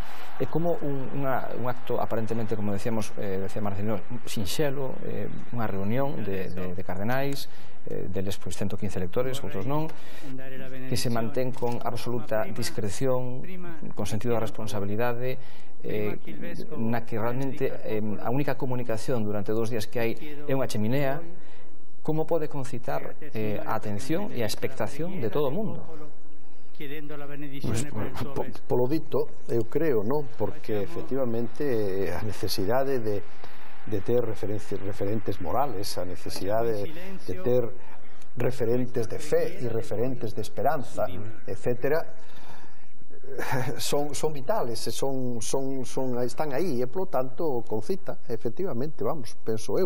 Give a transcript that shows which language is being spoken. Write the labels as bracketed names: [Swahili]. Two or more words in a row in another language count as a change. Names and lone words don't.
[Galician] É como un acto aparentemente, como decíamos, decía Marcelino, sinxelo, unha reunión de cardenais, deles pois 115 electores, outros non, que se mantén con absoluta discreción, con sentido da responsabilidade, na que realmente a única comunicación durante 2 días que hai é unha cheminea. Como pode concitar a atención e a expectación de todo o mundo? [Italian] chiedendo la benedizione per il suo vescovo. [Galician] Polo dito, eu creo, non? Porque efectivamente a necesidade de ter referentes morales, a necesidade de ter referentes de fe e referentes de esperanza, etcétera, son vitales, están aí, e polo tanto concita, efectivamente, vamos, penso eu.